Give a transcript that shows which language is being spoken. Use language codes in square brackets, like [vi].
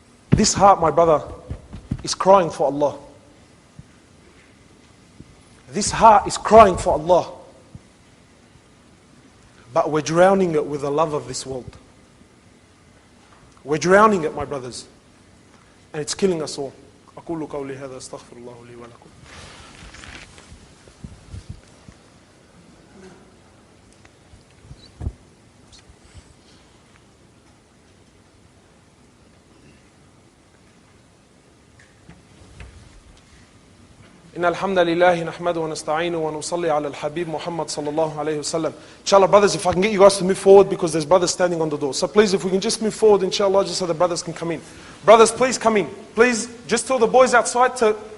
[en] This heart, my brother, is crying for Allah. This heart is crying for Allah. But we're drowning it with the love of this world. We're drowning it, my brothers. And it's killing us all. [ar] أقول قولي هذا أستغفر الله لي ولكم. إن الحمد لله نحمده ونستعينه ونصلي على الحبيب محمد صلى الله عليه وسلم. [en] Inshallah, brothers, if I can get you guys to move forward, because there's brothers standing on the door. So please, if we can just move forward, inshallah, just so the brothers can come in. Brothers, please come in. Please, just tell the boys outside to...